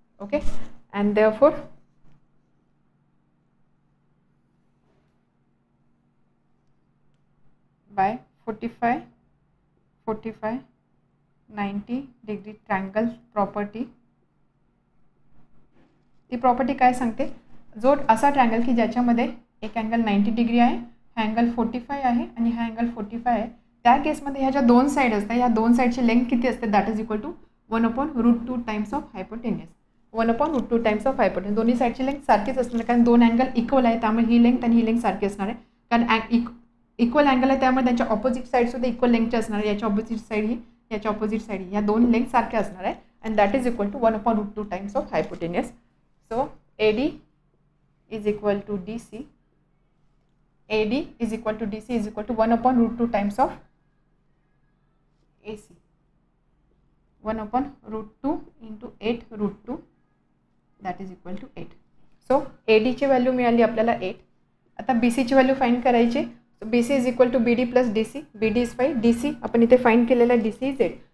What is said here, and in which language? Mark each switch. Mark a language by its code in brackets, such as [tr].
[en] Okay, and therefore by 45, 45, 90 degree triangle property. [mr] ती property काय सांगते? जो असा ट्रँगल की ज्याच्यामध्ये एक अँगल 90 डिग्री आहे, हा अँगल 45 आहे आणि हा अँगल 45 आहे, त्या केसमध्ये ह्या ज्या दोन साईड असतात या दोन साईडची लेंथ किती असते [en] That is equal to 1/√2 times of hypotenuse. 1/√2 times of hypotenuse. [mr] दोन्ही साईडची लेंथ सारखीच असणार कारण दोन अँगल इक्वल आहे, त्यामुळे ही लेंथ आणि ही लेंथ सारखी असणार आहे. कारण इक्वल अँगल आहे त्यामुळे त्यांच्या ऑपोजिट साईड सुद्धा इक्वल लेंथचे असणार आहे. याच्या ऑपोजिट साईड ही, याच्या ऑपोजिट साईड ही, या दोन लेंथ सारख्या असणार आहे [en] And that is equal to 1/√2 times of hypotenuse. So AD is equal to DC. AD is equal to DC is equal to 1/√2 times of AC. 1/√2 into 8√2 that is equal to 8. [mr] So AD ची value मिळाली आपल्याला 8. आता [en] BC [mr] ची value find करायची. [en] BC is equal to BD plus DC. BD is 5, DC [mr] आपण इथे find केलेला [en] DC is 8.